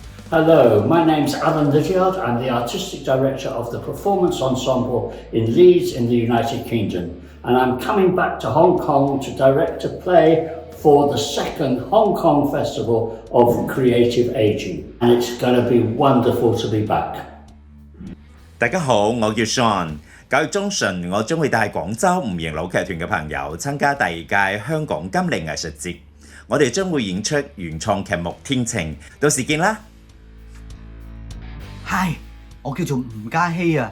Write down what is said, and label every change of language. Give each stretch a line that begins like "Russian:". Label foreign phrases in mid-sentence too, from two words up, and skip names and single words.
English: Hello, my name's Alan Lydiard. I'm the Artistic Director of the Performance Ensemble in Leeds in the United Kingdom. And I'm coming back to Hong Kong to direct a play for the second Hong Kong Festival of Creative Aging. And it's going to be wonderful to be back.
Cantonese: 大家好，我叫 Sean。9月中旬，我將會帶廣州吳瑩老劇團嘅朋友參加第2屆香港金利藝術節。我哋將會演出原創劇目《天晴》，到時見啦！嗨，我叫做吳嘉熙啊！